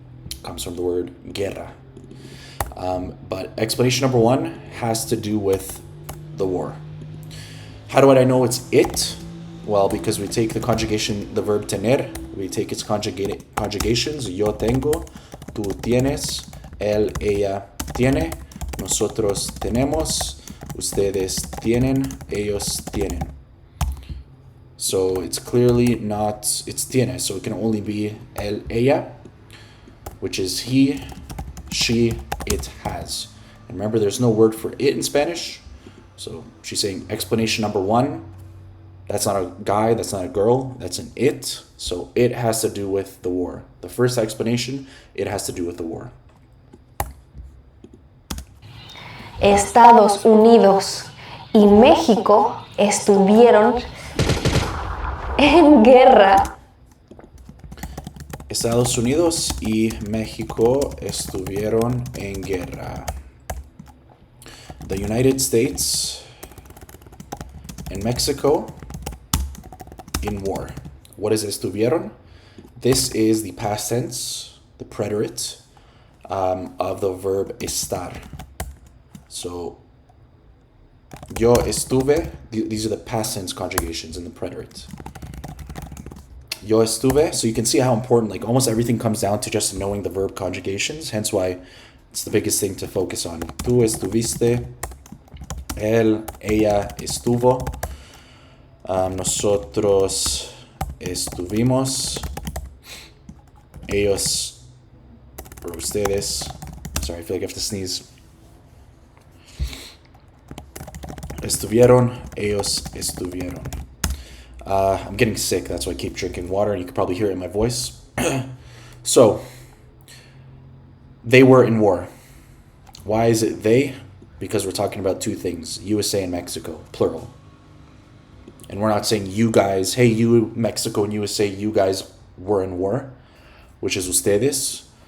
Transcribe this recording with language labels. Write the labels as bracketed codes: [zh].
[en] It comes from the word guerra. But explanation number 1 has to do with the war. How do I know it's it? Well, because we take the conjugation, the verb tener, we take its conjugations. [es] Yo tengo, tú tienes, él, ella tiene, nosotros tenemos, ustedes tienen, ellos tienen. [en] So it's clearly not, it's tiene, so it can only be él, ella, which is he, she, it has. And remember, there's no word for it in Spanish. So she's saying explanation number 1, that's not a guy, that's not a girl, that's an it. So it has to do with the war. The first explanation, it has to do with the war. [es] Estados Unidos y México estuvieron en guerra. Estados Unidos y México estuvieron en guerra. [en] The United States and Mexico in war. What is estuvieron? This is the past tense, the preterite of the verb estar. So, [es] yo estuve, [en] these are the past tense conjugations in the preterite. [es] Yo estuve, [en] so you can see how important, like almost everything comes down to just knowing the verb conjugations, hence why it's the biggest thing to focus on. [es] Tú estuviste, él, ella estuvo, nosotros estuvimos, ellos, [en] or ustedes, sorry, I feel like I have to sneeze. [es] Estuvieron, ellos estuvieron. [en] I'm getting sick, that's why I keep drinking water, and you can probably hear it in my voice. So, they were in war. Why is it they? Because we're talking about 2 things, USA and Mexico, plural. And we're not saying you guys, hey, you, Mexico and USA, you guys were in war, which is ustedes.